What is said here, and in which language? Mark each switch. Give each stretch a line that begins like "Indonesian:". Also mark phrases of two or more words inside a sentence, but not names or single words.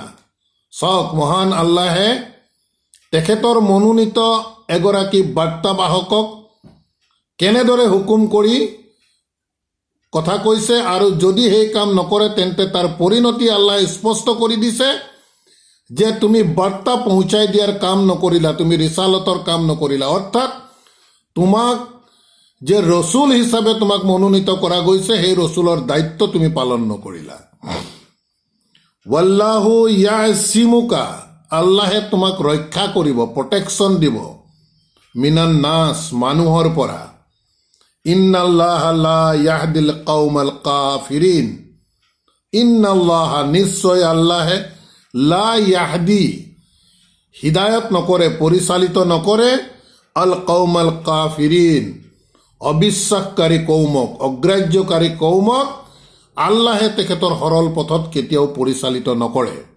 Assamese: চাওক, মহান আল্লাহে তেখেতৰ মনোনীত এগৰাকী বাৰ্তাবাহকক কেনেদৰে হুকুম কৰি কথা কৈছে, আৰু যদি সেই কাম নকৰে তেন্তে তাৰ পৰিণতি আল্লাহে স্পষ্ট কৰি দিছে যে তুমি বাৰ্তা পৌঁছাই দিয়াৰ কাম নকৰিলা, তুমি ৰিসালতৰ কাম নকৰিলা। অৰ্থাৎ তোমাক যে ৰসুল হিচাপে তোমাক মনোনীত কৰা গৈছে, সেই ৰসুলৰ দায়িত্ব তুমি পালন নকৰিলা।
Arabic: والله يعصمك,
Assamese: আল্লাহে তোমাক ৰক্ষা কৰিব, প্ৰটেকশ্যন দিব,
Arabic: من الناس,
Assamese: মানুহৰ পৰা।
Arabic: إن الله لا يهدي القوم الكافرين، إن الله,
Assamese: নিশ্চয় আল্লাহে,
Arabic: لا يهدي,
Assamese: হিদায়ত নকৰে, পৰিচালিত নকৰে,
Arabic: القوم الكافرين,
Assamese: অবিশ্বাসকাৰী কৌমক, অগ্ৰাহ্যকাৰী কৌমক আল্লাহে তেখেতৰ সৰল পথত কেতিয়াও পৰিচালিত নকৰে।